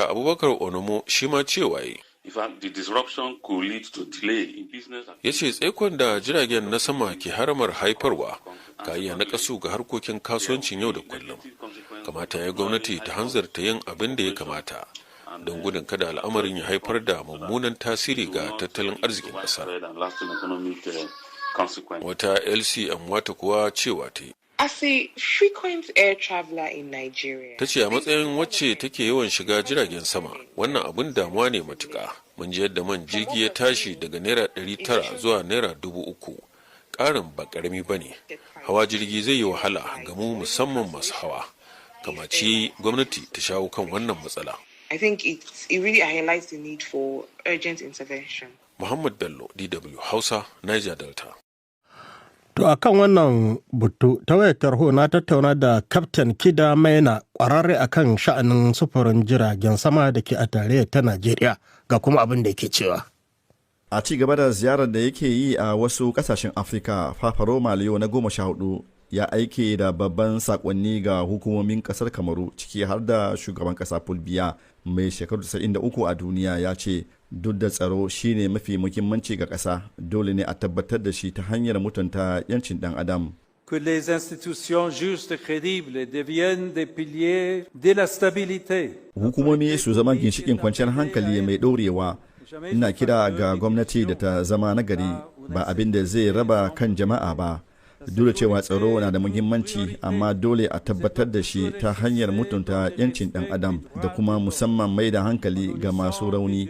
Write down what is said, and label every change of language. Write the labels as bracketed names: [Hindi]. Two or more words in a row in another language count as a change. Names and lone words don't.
[Hausa] Abubakar Onomo shi ma cewa yi. Ya ce tsaikon da jiragen na sama ke haramar haifarwa ka iya naƙasu ga harkokin kasuwancin yau da kullum. Kamata ya gwamnati ta hanzarta yin abin da ya kamata don gudun kada al'amarin ya haifar da mummunan tasiri ga tattalin arzikin ƙasa. Wata LC Amwata kuwa cewa ta yi. [English] As a frequent air traveler in Nigeria. [Hausa] Ta ce a matsayin wacce take yawan shiga jiragen sama, wannan abin damuwa ne matuƙa. Mun ji yadda man jirgi ya tashi daga naira 900 zuwa naira 3,000. Ƙarin ba ƙarami ba ne. Hawa jirgi zai yi wahala ga mu musamman masu hawa. Kamaci gwamnati ta shawo kan wannan matsala. [English] I think it really highlights the need for urgent intervention. [Hausa] Muhammad Bello, DW Hausa, Niger Delta. To a kan wannan butu ta wayar tarho na tattauna da Kaftin Kida Maina ƙwararre a kan sha'anin sufurin jiragen sama da ke a tarayyar ta Najeriya ga kuma abin da yake cewa. A ci gaba da ziyarar da yake yi a wasu ƙasashen Afirka, Fafaroma Leo na 14 ya aike da babban sakonni ga hukumomin ƙasar Kamaru ciki har da shugaban ƙasa Paul Biya mai shekaru 93 a duniya ya ce duk da tsaro shine mafi muhimmanci ga ƙasa dole ne a tabbatar da shi ta hanyar mutunta 'yancin ɗan adam. [French] Que les institutions justes et crédibles deviennent des piliers de la stabilité. [Hausa] Hukumomi su zama ginshikin kwanciyar hankali mai ɗorewa. Ina kira ga gwamnati da ta zama nagari ba abin da zai raba kan jama'a ba. Dole cewa tsaro na da muhimmanci, amma dole a tabbatar da shi ta hanyar mutunta 'yancin ɗan adam da kuma musamman mai da hankali ga masu rauni.